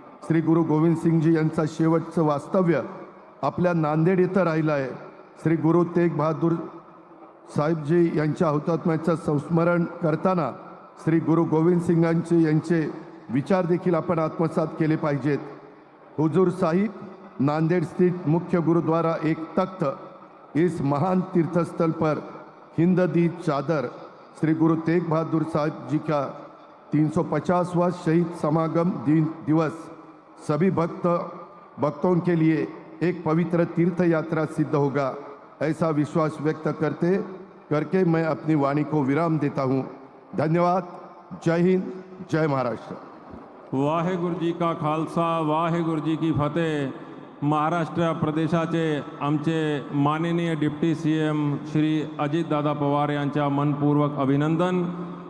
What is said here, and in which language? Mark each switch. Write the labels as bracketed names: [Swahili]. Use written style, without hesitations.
[Marathi] श्री गुरु गोविंद सिंगजी यांचा शेवटचं वास्तव्य आपल्या नांदेड येथे राहिलं आहे. श्री गुरु तेग बहादूर साहेबजी यांच्या हुतात्म्याचं संस्मरण करताना श्री गुरु गोविंद सिंगांचे यांचे विचार देखील आपण आत्मसात केले पाहिजेत. [Hindi] हुजूर साहिब नांदेड़ स्थित मुख्य गुरुद्वारा एक तख्त, इस महान तीर्थस्थल पर हिंद दी चादर श्री गुरु तेग बहादुर साहब जी का 350वां शहीद समागम दिवस सभी भक्तों के लिए एक पवित्र तीर्थ यात्रा सिद्ध होगा, ऐसा विश्वास व्यक्त करके मैं अपनी वाणी को विराम देता हूँ. धन्यवाद. जय हिंद, जय महाराष्ट्र. वाहेगुरु जी का खालसा, वाहेगुरु जी की फतेह. [Marathi] महाराष्ट्र प्रदेशाचे आमचे माननीय डिप्टी CM श्री अजितदादा पवार यांच्या मनपूर्वक अभिनंदन.